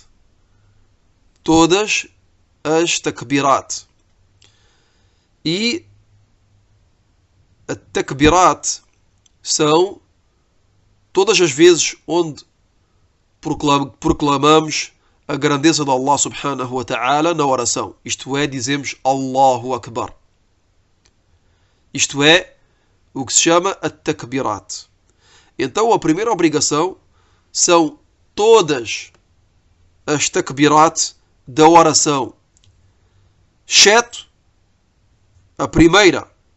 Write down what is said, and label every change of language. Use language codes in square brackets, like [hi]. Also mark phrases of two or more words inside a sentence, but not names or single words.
[pt] Todas as takbirat. E a takbirat são todas as vezes onde proclamamos a grandeza de Allah [ar] سبحانه وتعالى [pt] na oração. Isto é, dizemos [ar] الله أكبر. [pt] Isto é o que se chama a takbirat. Então a primeira obrigação são todas as takbirat da oração, exceto a primeira.